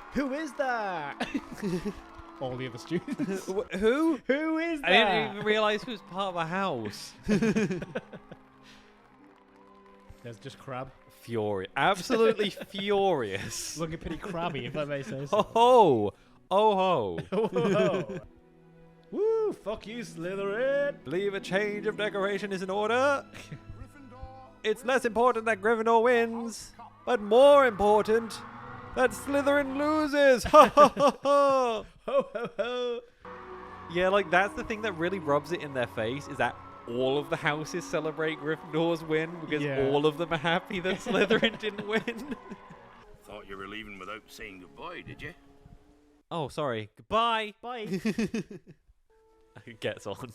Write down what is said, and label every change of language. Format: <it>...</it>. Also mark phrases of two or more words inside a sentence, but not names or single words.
<en>Who is that? All the other students. Who? Who is that? I didn't even realise who was part of the house. There's just Crab. Furious. Absolutely furious. Looking pretty crabby, if I may say Ho so. ho! Oh ho! Whoa. Woo! Fuck you, Slytherin! Believe a change of decoration is in order. Gryffindor. It's less important that Gryffindor wins, but more important that Slytherin loses. Ha ha ha ha! Ho ho ho! Yeah, like, that's the thing that really rubs it in their face, is that all of the houses celebrate Gryffindor's win because all of them are happy that Slytherin didn't win. Thought you were leaving without saying goodbye, did you? Oh, sorry. Goodbye. Bye. It gets on.</en>